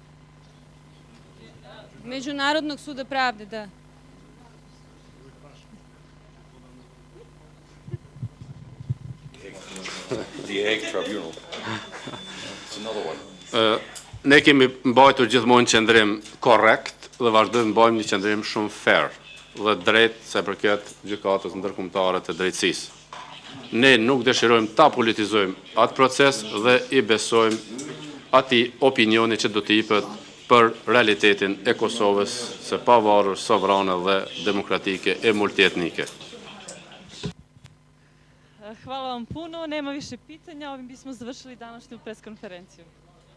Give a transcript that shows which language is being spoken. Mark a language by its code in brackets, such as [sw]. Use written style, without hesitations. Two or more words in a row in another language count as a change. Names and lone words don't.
[sr] Međunarodnog suda pravde, da. [en] The Hague Tribunal. It's another one. [sq] Ne kemi mbajtur gjithmonë qendrim korrekt dhe vazhdojmë mbajmë një qendrim shumë fair dhe drejt se përket gjykatës ndërkombëtare të drejtësisë. Ne nuk dëshirojmë ta politizojmë atë proces dhe i besojmë ati opinioni që do të jepet për realitetin e Kosovës së pavarur, sovrane dhe demokratike e multietnike. [sr] Hvala vam puno, nema više pitanja, ovim bismo završili današnju preskonferenciju.